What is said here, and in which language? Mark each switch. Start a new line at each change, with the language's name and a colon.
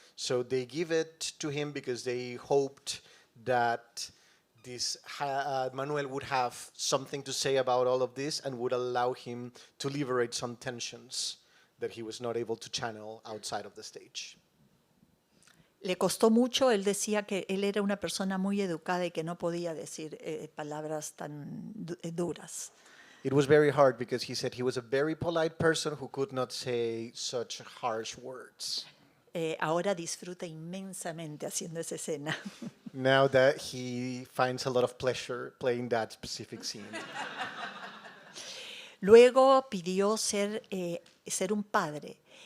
English: So they give it to him because they hoped that this Manuel would have something to say about all of this and would allow him to liberate some tensions that he was not able to channel outside of the stage.
Spanish: Le costó mucho, él decía que él era una persona muy educada y que no podía decir palabras tan duras.
English: It was very hard because he said he was a very polite person who could not say such harsh words.
Spanish: Ahora disfruta inmensamente haciendo esa escena.
English: Now that he finds a lot of pleasure playing that specific scene.
Spanish: Luego pidió ser un padre.